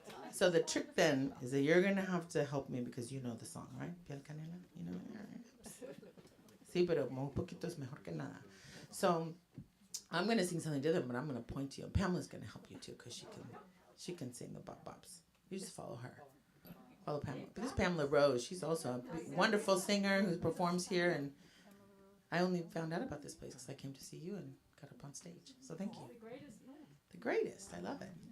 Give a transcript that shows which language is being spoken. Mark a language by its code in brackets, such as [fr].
[en] So the trick then is that you're gonna have to help me because you know the song, right? Piel canela, you know. [es] Sí, pero un poquito es mejor que nada. [en] So I'm gonna sing something different, but I'm gonna point to you. And Pamela's gonna help you too because she can sing the bop bops. You just follow her. Follow Pamela. This is Pamela Rose. She's also a wonderful singer who performs here, and I only found out about this place because I came to see you and got up on stage. So thank you. The greatest. I love it.